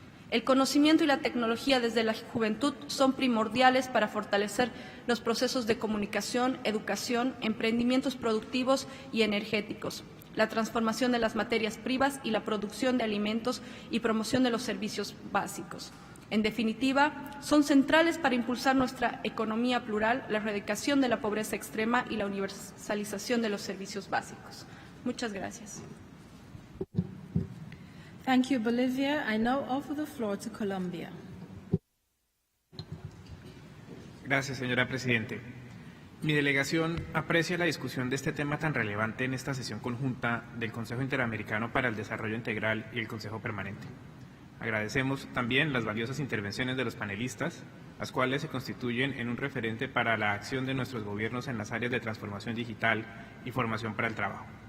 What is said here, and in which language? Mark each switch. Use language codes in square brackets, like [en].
[es] El conocimiento y la tecnología desde la juventud son primordiales para fortalecer los procesos de comunicación, educación, emprendimientos productivos y energéticos, la transformación de las materias primas y la producción de alimentos y promoción de los servicios básicos. En definitiva, son centrales para impulsar nuestra economía plural, la erradicación de la pobreza extrema y la universalización de los servicios básicos. Muchas gracias. [en] Thank you, Bolivia. I now offer the floor to Colombia. [es] Gracias, señora Presidente. Mi delegación aprecia la discusión de este tema tan relevante en esta sesión conjunta del Consejo Interamericano para el Desarrollo Integral y el Consejo Permanente. Agradecemos también las valiosas intervenciones de los panelistas, las cuales se constituyen en un referente para la acción de nuestros gobiernos en las áreas de transformación digital y formación para el trabajo.